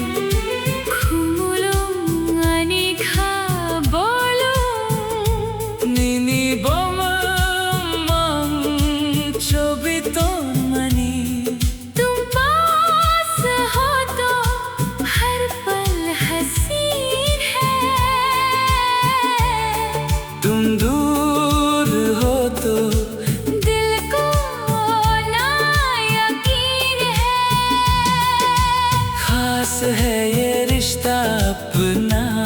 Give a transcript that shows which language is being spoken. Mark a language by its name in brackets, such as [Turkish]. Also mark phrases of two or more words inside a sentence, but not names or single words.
[Kok Borok] khumulung ani kha bolung nini bomam chobito mani [Hindi] तुम पास हो तो हर पल हसीन है तुम दूर हो तो है ये रिश्ता अपना